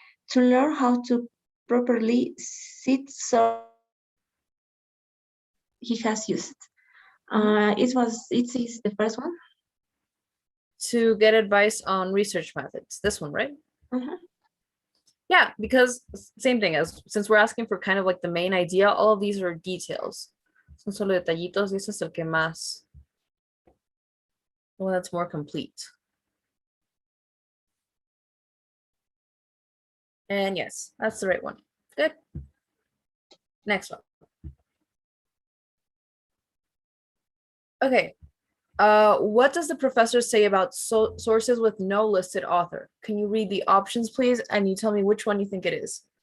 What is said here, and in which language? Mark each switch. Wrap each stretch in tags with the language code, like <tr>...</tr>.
<en>To learn how to properly cite source he has used. It is the first one. To get advice on research methods. This one, right? Yeah, because same thing as since we're asking for kind of like the main idea, all of these are details.</en> <es>Son solo detallitos, y ese es el que más,</es> <en>well, that's more complete. And yes, that's the right one. Good. Next one. Okay. What does the professor say about sources with no listed author? Can you read the options, please? And you tell me which one you think it is.</en>